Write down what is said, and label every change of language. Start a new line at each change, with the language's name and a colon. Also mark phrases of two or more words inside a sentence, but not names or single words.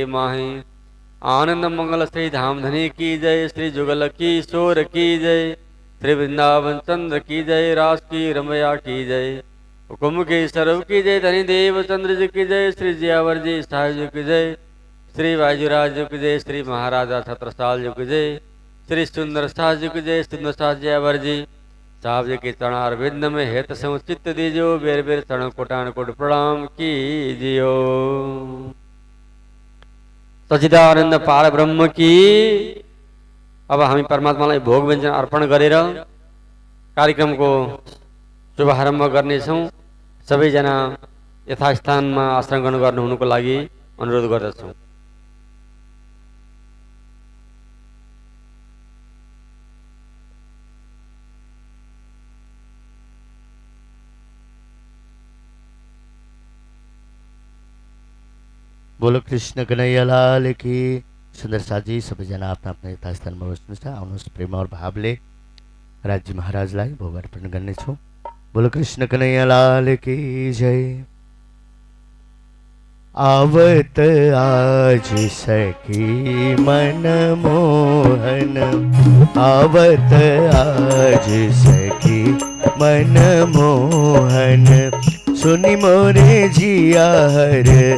Hindi: माही आनंद मंगल श्री धाम धनी की जय श्री जुगल की शोर की जय श्री वृंदावन चंद्र की जय रास की रमया की जय हुकुम के सरव की जय धनी देव चंद्र जी की जय श्री जियावर जी साहब जी की जय श्री वाजुराज जी की जय श्री महाराजा छत्रसाल जी की जय श्री सुंदर साह जी की जय सुंदर साह जियावर जी साहब जी के चरणार विंद में हेत समुचित दीजियो बेर बेर चरण कोटान कोट प्रणाम कीजियो। सच्चिदानंद पार ब्रह्म की।
Nepali: अब हामी परमात्मालाई भोग व्यञ्जन अर्पण गरेर कार्यक्रमको शुभारम्भ गर्नेछौँ। सबैजना यथास्थानमा आसन ग्रहण गर्नुहुनुको लागि अनुरोध गर्दछौँ।
Hindi: बोलो कृष्ण कन्हैया लाल की।
Nepali: सुन्दर साथी सबैजना आफ्ना आफ्ना यथास्थानमा बस्नुहोस् न। आउनुहोस् प्रेम और भावले राज्य महाराजलाई भोग अर्पण गर्नेछौँ।
Hindi: बोलो कृष्ण कन्हैया लाल की जय। आवत आज सखी मन मोहन, आवत आज सखी मन मोहन, सुनि मोरे जिया हर